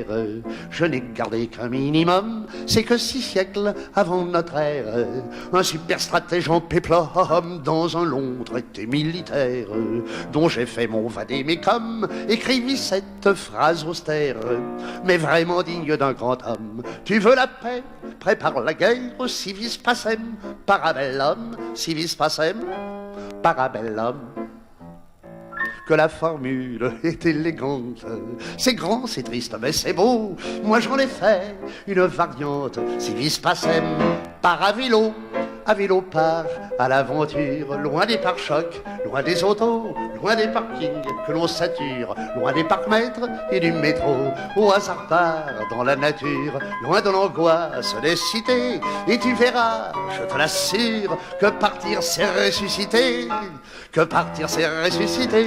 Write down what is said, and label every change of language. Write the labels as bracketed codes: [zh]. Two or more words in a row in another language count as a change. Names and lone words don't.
[fr] Je n'ai gardé qu'un minimum, c'est que 6 siècles avant notre ère, un super stratège en péplum dans un long traité militaire, dont j'ai fait mon vadémécum, écrivit cette phrase austère, mais vraiment digne d'un grand homme. Tu veux la paix, prépare la guerre, [la] civis pacem, parabellum, civis pacem, parabellum. [fr] Que la formule est élégante, c'est grand, c'est triste, mais c'est beau. Moi j'en ai fait une variante, [la] civis pacem, [fr] par à vélo part à l'aventure, loin des pare-chocs, loin des autos, loin des parkings que l'on sature, loin des parcs-mètres et du métro, au hasard part dans la nature, loin de l'angoisse des cités, et tu verras, je te l'assure, que partir c'est ressusciter, que partir c'est ressusciter.